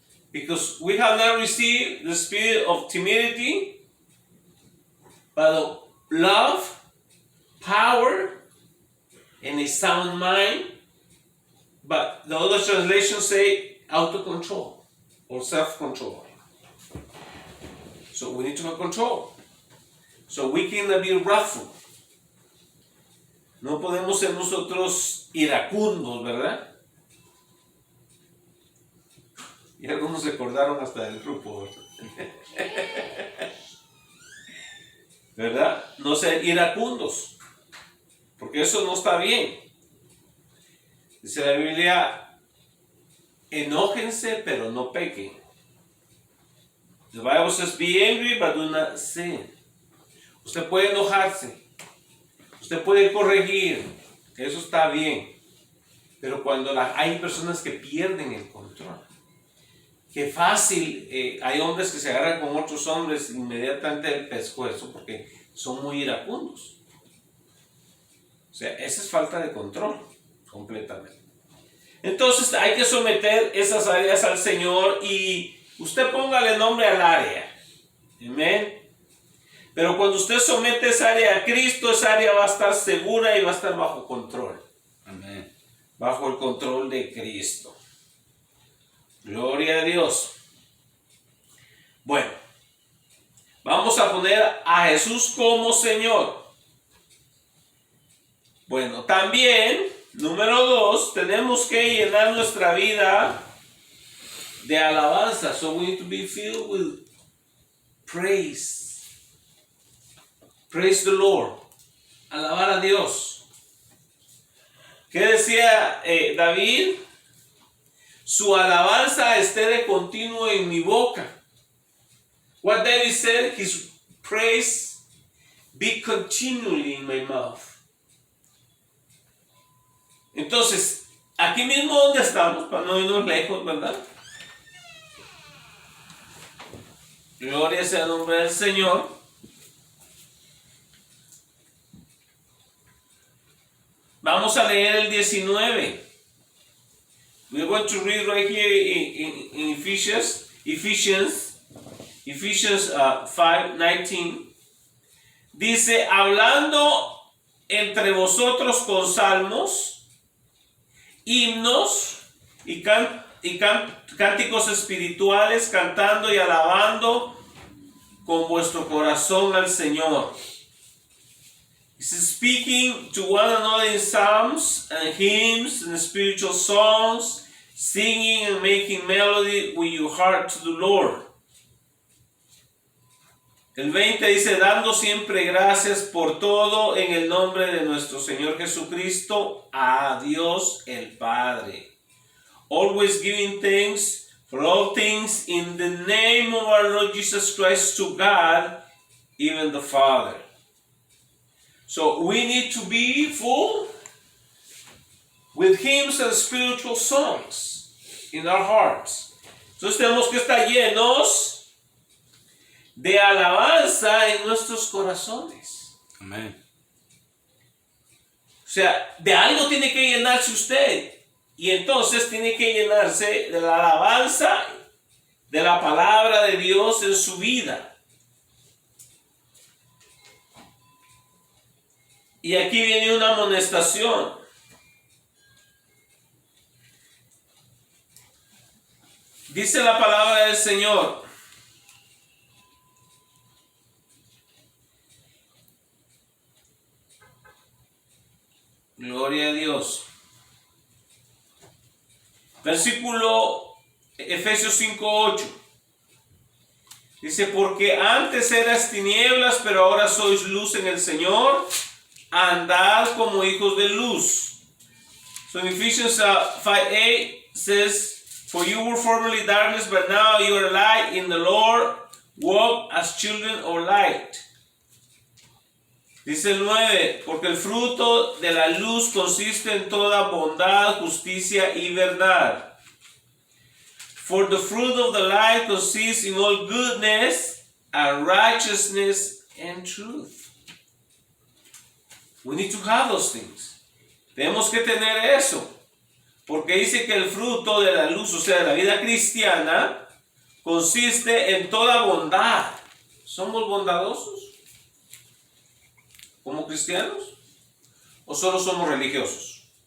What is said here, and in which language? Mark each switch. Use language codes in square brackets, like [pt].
[en] Because we have not received the spirit of timidity, but of love, power, and a sound mind. But the other translations say auto-control or self-control. So we need to have control. So we cannot be wrathful. [es] No podemos ser nosotros iracundos, ¿verdad? Y algunos se acordaron hasta del grupo, ¿verdad? No ser iracundos, porque eso no está bien. Dice la Biblia, enójense pero no pequen. [en] The Bible says, be angry but do not sin. [es] Usted puede enojarse, usted puede corregir, eso está bien, pero cuando hay personas que pierden el control, que fácil, hay hombres que se agarran con otros hombres inmediatamente del pescuezo porque son muy iracundos. O sea, esa es falta de control completamente. Entonces hay que someter esas áreas al Señor y usted póngale nombre al área. Amén. Pero cuando usted somete esa área a Cristo, esa área va a estar segura y va a estar bajo control. Amén. Bajo el control de Cristo. Gloria a Dios. Bueno, vamos a poner a Jesús como Señor. Bueno, también, número 2, tenemos que llenar nuestra vida de alabanza. [en] So we need to be filled with praise. Praise the Lord. [es] Alabar a Dios. ¿Qué decía David? Su alabanza esté de continuo en mi boca. [en] What David said, his praise be continually in my mouth. [es] Entonces, aquí mismo donde estamos, para no irnos lejos, ¿verdad? Gloria sea el nombre del Señor. Vamos a leer el 19. [en] We're going to read right here in Ephesians 5:19. [es] Dice, hablando entre vosotros con salmos, himnos y cánticos espirituales, cantando y alabando con vuestro corazón al Señor. [en] He's speaking to one another in psalms and hymns and spiritual songs, singing and making melody with your heart to the Lord. [es] El 20 dice, dando siempre gracias por todo en el nombre de nuestro Señor Jesucristo, a Dios el Padre. [en] Always giving thanks for all things in the name of our Lord Jesus Christ to God, even the Father. So we need to be full with hymns and spiritual songs in our hearts. [es] Entonces tenemos que estar llenos de alabanza en nuestros corazones. Amén. O sea, de algo tiene que llenarse usted. Y entonces tiene que llenarse de la alabanza, de la palabra de Dios en su vida. Y aquí viene una amonestación. Dice la palabra del Señor. Gloria a Dios. Versículo Efesios 5:8. Dice, porque antes eras tinieblas, pero ahora sois luz en el Señor. Andad como hijos de luz. [en] So in Ephesians 5:8 says, for you were formerly darkness, but now you are light in the Lord. Walk as children of light. [es] Dice el 9, porque el fruto de la luz consiste en toda bondad, justicia y verdad. [en] For the fruit of the light consists in all goodness and righteousness and truth. We need to have those things. [es] Tenemos que tener eso. Porque dice que el fruto de la luz, o sea, de la vida cristiana, consiste en toda bondad. ¿Somos bondadosos como cristianos? ¿O solo somos religiosos?